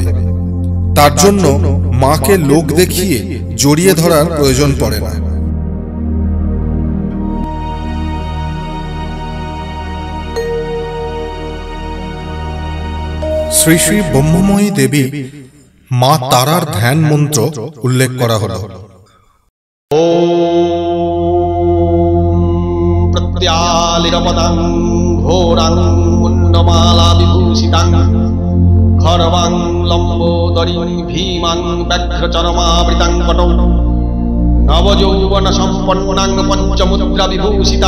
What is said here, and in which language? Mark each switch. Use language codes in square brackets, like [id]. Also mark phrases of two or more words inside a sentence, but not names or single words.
[bn] তার জন্য মাকে লোক দেখিয়ে জড়িয়ে ধরার প্রয়োজন পড়ে না। শ্রী শ্রী ব্রহ্মময়ী দেবী মা তারার ধ্যান মন্ত্র উল্লেখ করা হলো। [sa] প্রত্যালিরপদাং ঘোরাং মুন্ডমালা বিভূষিতাং খরবাং লম্বোদরীং ভীমাং ব্যাঘ্রচরমাবৃতাং পটৌ নবযৌবন সম্পন্নাং পঞ্চমুদ্রা বিভূষিতাং